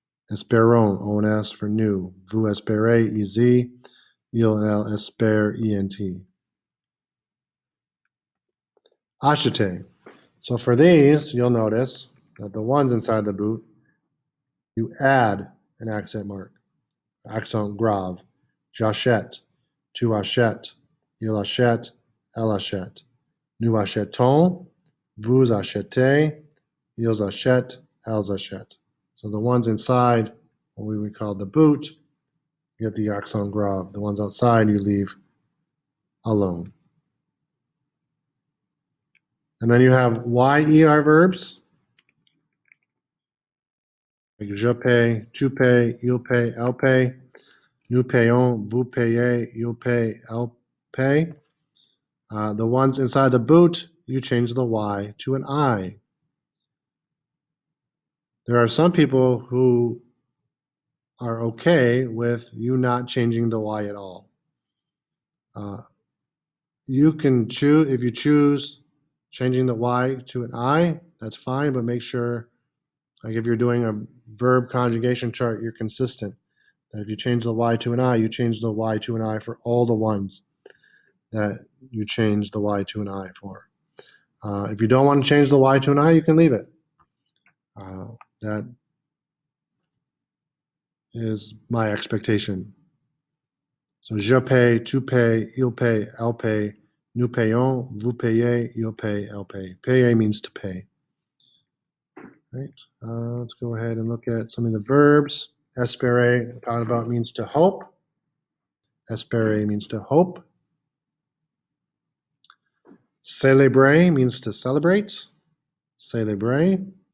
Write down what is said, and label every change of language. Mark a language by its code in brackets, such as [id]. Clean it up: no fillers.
[fr] Espérons, ONS for new. Vous espérez, EZ. Il, elle espère, ENT. Acheter. [en] So for these, you'll notice that the ones inside the boot, you add an accent mark. [fr] Accent grave. J'achète, tu achètes, il achète, elle achète. Nous achetons, vous achetez, ils achètent, elles achètent. [en] So the ones inside, what we would call the boot, you get the accent grave. The ones outside, you leave alone. And then you have YER verbs, like [fr] je paie, tu paies, il paie, elle paie. Nous payons, vous payez, il paie, elle paie. [en] The ones inside the boot, you change the Y to an I. There are some people who are okay with you not changing the Y at all. You can choose, if you choose changing the Y to an I, that's fine, but make sure, like if you're doing a verb conjugation chart, you're consistent. That if you change the Y to an I, you change the Y to an I for all the ones that you change the Y to an I for. If you don't want to change the Y to an I, you can leave it. That is my expectation. [fr] So je paie, tu paies, il paie, elle paie, nous payons, vous payez, il paie, elle paie. [en] Payer means to pay. Right. Let's go ahead and look at some of the verbs. Espere, talked about, means to hope. Espere means to hope. Célébrer means to celebrate. [fr] Célébrer.